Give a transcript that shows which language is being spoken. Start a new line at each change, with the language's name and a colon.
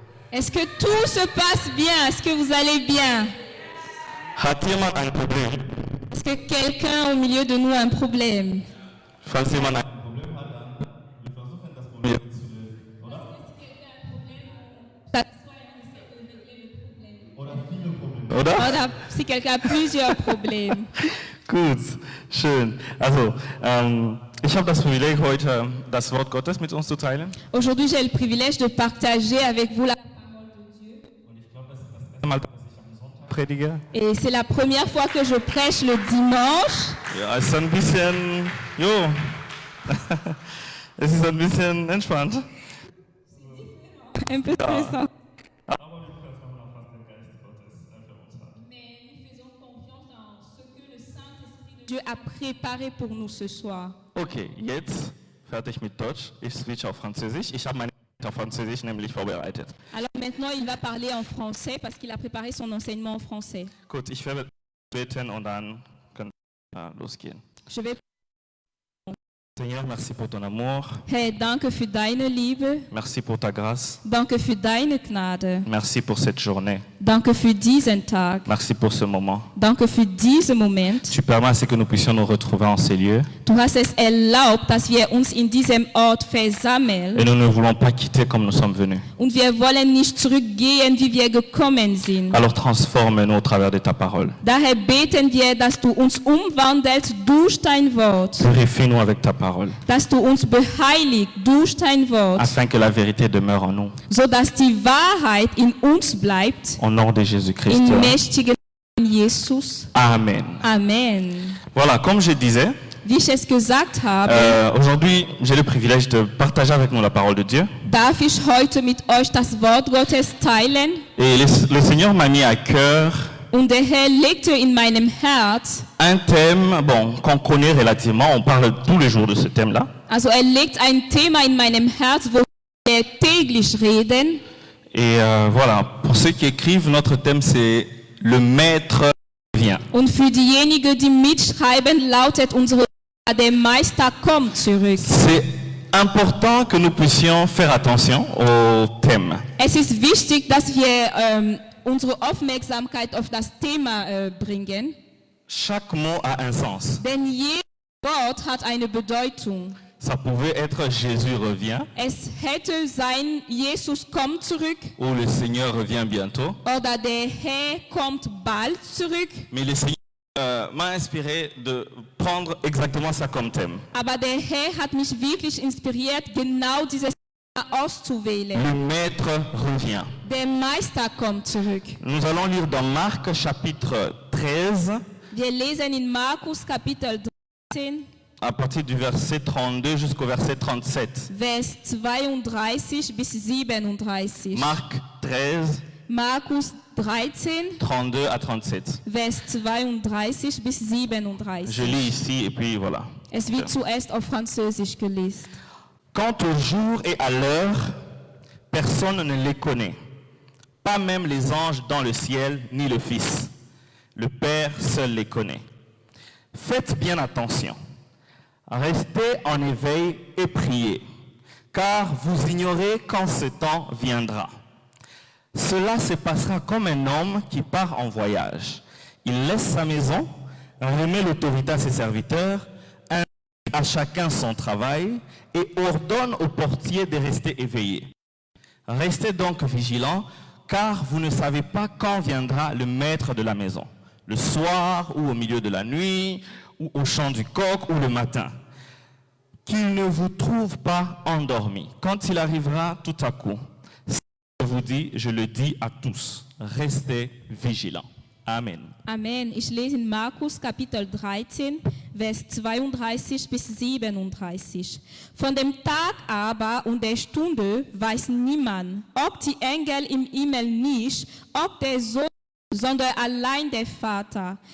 French: Est-ce que tout se passe bien? Est-ce que vous allez bien?
German: Hat jemand ein Problem?
French: Est-ce que quelqu'un au milieu de nous a un problème?
German: Falls jemand ein Problem hat, dann wir versuchen das Problem zu lösen, oder? Oder viele Probleme. oder? Oder
French: si quelqu'un a plusieurs problèmes.
German: Gut, schön. Also, ich habe das Privileg, heute das Wort Gottes mit uns zu teilen.
French: Aujourd'hui, j'ai le privilège de partager avec vous la
German: Und ich glaube, das ist das erste Mal, dass ich am Sonntag predige.
French: Et c'est la première fois que je prêche le dimanche.
German: Ja, es ist ein bisschen, es ist ein bisschen entspannt.
French: Un peu stressant.
German: Aber wir vertrauen auf, was der Geist Gottes für uns hat.
French: Mais nous faisons confiance en ce que le Saint-Esprit de Dieu a préparé pour nous ce soir.
German: Okay, jetzt fertig mit Deutsch. Ich switch auf Französisch. Ich habe meine auf Französisch nämlich vorbereitet.
French: Alors maintenant, il va parler en français parce qu'il a préparé son enseignement en français.
German: Gut, ich werde beten und dann können wir losgehen.
French: Je vais. Seigneur, merci pour ton amour.
German: Herr, danke für deine Liebe.
French: Merci pour ta grâce.
German: Danke für deine Gnade.
French: Merci pour cette journée.
German: Danke für diesen Tag.
French: Merci pour ce moment.
German: Danke für diesen Moment.
French: Tu permets à ce que nous puissions nous retrouver en ces lieux.
German: Du hast es erlaubt, dass wir uns in diesem Ort versammeln.
French: Et nous ne voulons pas quitter comme nous sommes venus.
German: Und wir wollen nicht zurückgehen, wie wir gekommen sind.
French: Alors transforme-nous au travers de ta parole.
German: Daher beten wir, dass du uns umwandelst durch dein Wort.
French: Purifie-nous avec ta parole,
German: Dass du uns beheiligst durch dein Wort.
French: afin que la vérité demeure en nous.
German: Sodass die Wahrheit in uns bleibt.
French: Au nom de Jésus-Christ.
German: Im mächtigen Namen Jesus.
French: Amen.
German: Amen.
French: Voilà, comme je disais,
German: Wie ich es gesagt habe,
French: aujourd'hui, j'ai le privilège de partager avec nous la parole de Dieu.
German: darf ich heute mit euch das Wort Gottes teilen.
French: Et le Seigneur m'a mis à cœur
German: Und der Herr legte in meinem Herz,
French: un thème, qu'on connaît relativement. On parle tous les jours de ce thème-là.
German: also legt ein Thema in meinem Herz, wo wir täglich reden.
French: Et voilà, pour ceux qui écrivent, notre thème c'est le Maître vient.
German: Und für diejenigen, die mitschreiben, lautet unsere der Meister kommt zurück.
French: C'est important que nous puissions faire attention au thème.
German: Es ist wichtig, dass wir unsere Aufmerksamkeit auf das Thema bringen.
French: Chaque mot a un sens.
German: Denn jedes Wort hat eine Bedeutung.
French: Ça pouvait être Jésus revient
German: Es hätte sein, Jesus kommt zurück
French: ou le Seigneur revient bientôt.
German: oder der Herr kommt bald zurück.
French: Mais le Seigneur m'a inspiré de prendre exactement ça comme thème.
German: Aber der Herr hat mich wirklich inspiriert, genau dieses Thema auszuwählen.
French: Le Maître revient.
German: Der Meister kommt zurück.
French: Nous allons lire dans Marc chapitre 13
German: Wir lesen in Markus Kapitel 13,
French: à partir du verset 32 jusqu'au verset 37.
German: Vers 32 bis 37.
French: Marc 13,
German: Markus 13,
French: 32 à 37.
German: Vers 32 bis
French: Je
German: 37.
French: lis ici et puis voilà.
German: Es wird zuerst auf Französisch gelesen.
French: Quant au jour et à l'heure, personne ne les connaît. Pas même les anges dans le ciel, ni le Fils. Le Père seul les connaît. Faites bien attention. Restez en éveil et priez, car vous ignorez quand ce temps viendra. Cela se passera comme un homme qui part en voyage. Il laisse sa maison, remet l'autorité à ses serviteurs, à chacun son travail et ordonne aux portiers de rester éveillés. Restez donc vigilants, car vous ne savez pas quand viendra le maître de la maison, le soir ou au milieu de la nuit, ou au chant du coq ou le matin. Qu'il ne vous trouve pas endormis. Quand il arrivera tout à coup, je vous dis, je le dis à tous, restez vigilants. Amen.
German: Amen. Ich lese in Markus Kapitel 13, Vers 32 bis 37. Von dem Tag aber und der Stunde weiß niemand, ob die Engel im Himmel nicht, ob der Sohn, sondern allein der Vater.